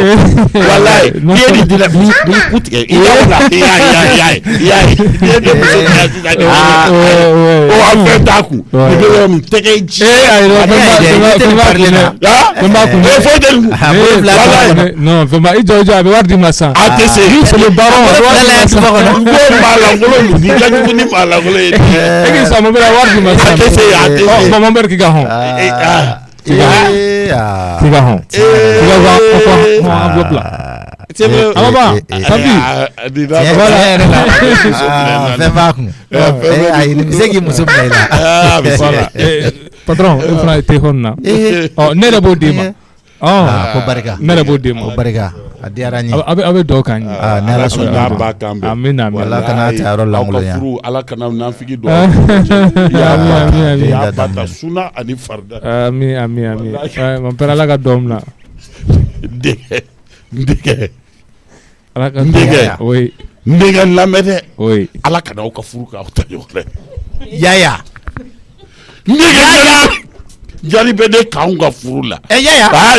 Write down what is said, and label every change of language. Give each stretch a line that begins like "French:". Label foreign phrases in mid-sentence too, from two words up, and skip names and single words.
Bambara: Walayi n'i ye nin di la n'i ku tigɛ i y'a ye n'i ye ne muso tigɛ sisan de o a fɛn t'a kun nin bɛ yɔrɔ min tɛgɛ ji.
French: Non vraiment
Bambara: i jɔ a bɛ wari di ma san. A tɛ se. Malangolo ni kajugu ni malangolo ye. E k'i san mobili la wari di ma san. A tɛ se a tɛ se.
French: Bon mon père
Bambara: k'i ka hɔn. K'i ka hɔn. K'i ka enveloppe la. Amaba Champi. Fɛn b'a kun. Ayi nin bɛ se k'i muso minɛ i la. Voilà. Patron e fana tɛ hɔn na. Ne yɛrɛ b'o d'i ma. Ko barika. Ne yɛrɛ b'o d'i ma. Ko barika. A diyara n ye. A bɛ dɔw kan ye. Ni ala sɔnna ba kan bɛn. Amina. Ala kana ta yɔrɔ lankolon yan. Furu ala kana nafigi dɔn. Y'a ba ta suna ani farida. Ami.
French: Mon père
Bambara: ala ka dɔn na. Ndege. Ala ka ndege. Oui. Ndege lamɛn dɛ. Oui. Ala kana aw ka furu k'aw ta ɲɔgɔn dɛ. Yaya. Ndege jali bɛ ne k'anw ka furu la. Yaya.